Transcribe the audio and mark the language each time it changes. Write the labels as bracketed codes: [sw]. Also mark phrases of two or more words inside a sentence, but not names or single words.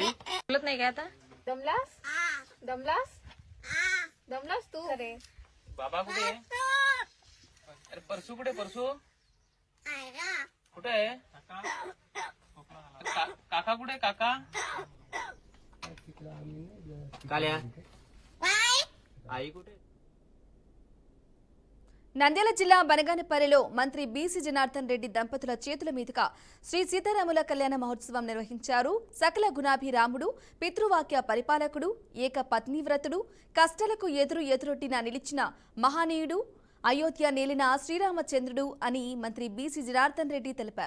[mr] बोलत नाही का आता? दमलास तू? अरे बाबा कुठे? अरे परसू कुठे? परसू कुठे? काका कुठे? काका काल्या आई कुठे? [te] నంద్యాల జిల్లా బనగానపల్లిలో మంత్రి బీసీ జనార్దన్ రెడ్డి దంపతుల చేతుల మీదుగా శ్రీ సీతారాముల కళ్యాణ మహోత్సవం నిర్వహించారు. సకల గుణాభిరాముడు, పితృవాక్య పరిపాలకుడు, ఏక పత్నివ్రతుడు, కష్టాలకు ఎదురొడ్డిన నిలిచిన మహనీయుడు, అయోధ్య నేలిన శ్రీరామచంద్రుడు అని మంత్రి బీసీ జనార్దన్ రెడ్డి తెలిపారు.